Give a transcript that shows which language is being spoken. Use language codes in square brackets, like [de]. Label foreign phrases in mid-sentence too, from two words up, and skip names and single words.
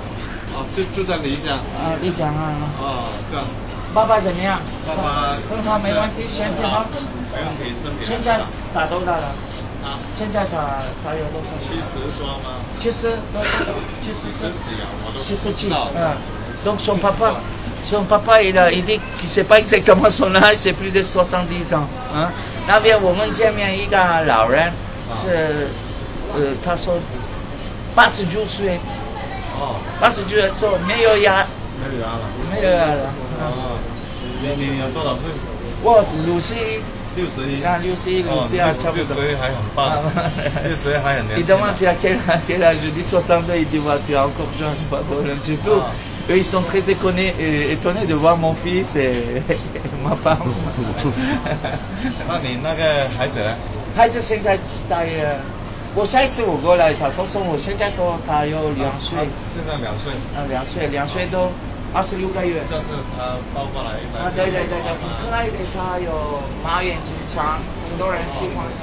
[zh] 哦，就住在丽江。丽江啊。哦，这样。爸爸怎么样？爸爸很好，没问题，身体好。没问题，身体现在打多大了？啊，现在打有多少 70多吗？70多？70几啊？我都不 77 知道。 [fr] Donc son papa il dit qu'il ne sait pas exactement son âge, c'est plus de 70 ans. Hein? [zh] 那边我们见面一个老人是他说89岁，哦 89岁说没有牙，没有牙了。没有牙了。哦，你有多少岁我61，？61。啊61差不多。 61还很棒，61还很年轻。 [fr] Il demande à quel âge, je dis 62, il dit tu es encore jeune, pas de problème du tout. Eux, ils sont très étonnés de voir mon fils et ma femme. [zh] 那你那个孩子呢？孩子现在在我下一次我过来，他说我现在他有2岁，现在2岁， 2岁多，26个月。下次他抱过来。对，很可爱的，他有马眼睛长，很多人喜欢他。